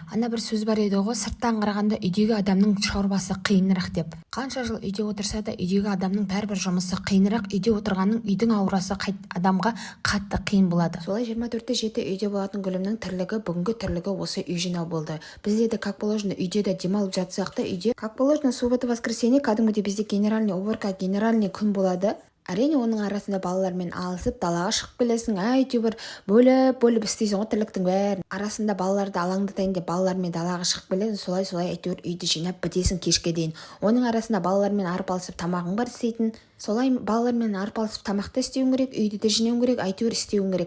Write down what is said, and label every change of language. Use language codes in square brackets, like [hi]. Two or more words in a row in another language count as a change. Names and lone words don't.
[kk] Ана бір сөз бар еді ғой, сырттан қарағанда үйдегі адамның шаруасы қиынырақ деп. Қанша жыл үйде отырса да үйдегі адамның бәрібір жұмысы қиынырақ, үйде отырғанның үйдің аурасы адамға қатты қиын болады. Солай 24-7 үйде болатын гүлімнің тірлігі, бүгінгі тірлігі осы үй жинау болды. Бізде де [ru] как положено [kk] үйде де демалып жатсақ та, үйде [ru] как положено суббота, воскресенье [kk] кәдімгідей бізде [ru] генеральный уборка, [kk] генеральный күн болады. Әрине оның арасында балалармен алысып далаға шығып келесің, әйтеуір бөліп істейсің ғой тірліктің бәрін. Арасында балаларды алаңдатайын деп балалармен далаға шығып келесің, солай әйтеуір үйді жинап бітесің кешке дейін. Оның арасында балалармен арпалысып тамағың бар істейтін. Солай балалармен арпалысып тамақты істеуің керек, үйді де жинауың керек, әйтеуір істеуің керек.